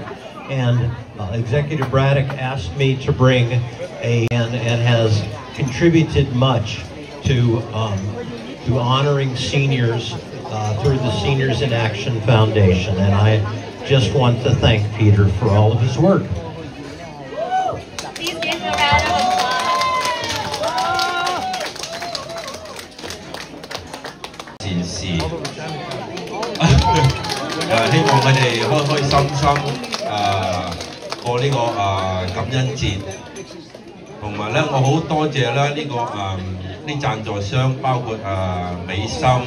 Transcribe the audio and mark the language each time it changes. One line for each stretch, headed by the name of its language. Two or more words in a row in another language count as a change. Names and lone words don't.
English: And Executive Braddock asked me to bring and has contributed much to honoring seniors through the Seniors in Action Foundation. And I just want to thank Peter for all of his work. Please give a round of applause.
Cantonese: 善事，希望佢哋開開心心過呢個感恩節，同埋咧我好多謝咧呢個啲贊助商，包括美心、